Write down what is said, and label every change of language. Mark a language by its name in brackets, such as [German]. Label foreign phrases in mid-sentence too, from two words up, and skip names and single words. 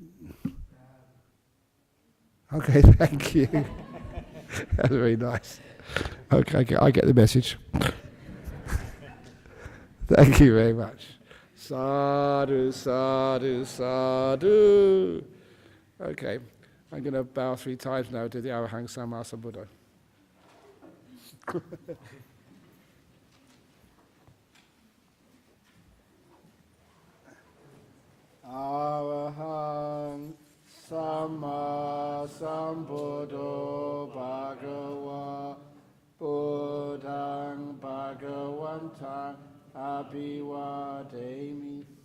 [English] Okay, thank you. That's very nice. Okay, I get the message. Thank you very much. [Pali] Sadhu, sadhu, sadhu. [English] Okay, I'm going to bow 3 times now to the [Pali] Arahant Samma Sambuddha. Arahant Samma Sambuddho Bhagava Buddhang Bhagavantang Abhivademi